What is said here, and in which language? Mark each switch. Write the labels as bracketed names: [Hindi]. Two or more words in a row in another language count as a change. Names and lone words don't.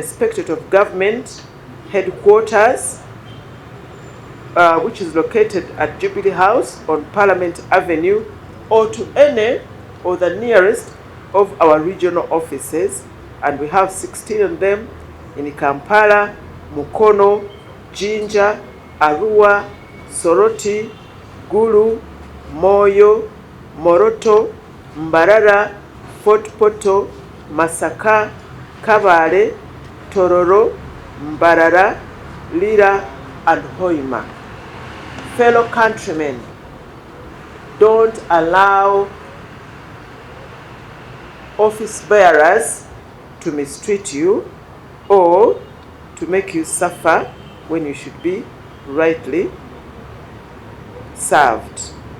[English] Inspectorate of Government headquarters, which is located at Jubilee House on Parliament Avenue, or to any or the nearest of our regional offices, and we have 16 of them in Kampala, Mukono, Jinja, Arua, Soroti, Gulu, Moyo, Moroto, Mbarara, Fort Poto, Masaka, Kabale, Tororo, Mbarara, Lira, and Hoima. Fellow countrymen, don't allow office bearers to mistreat you or to make you suffer when you should be rightly served.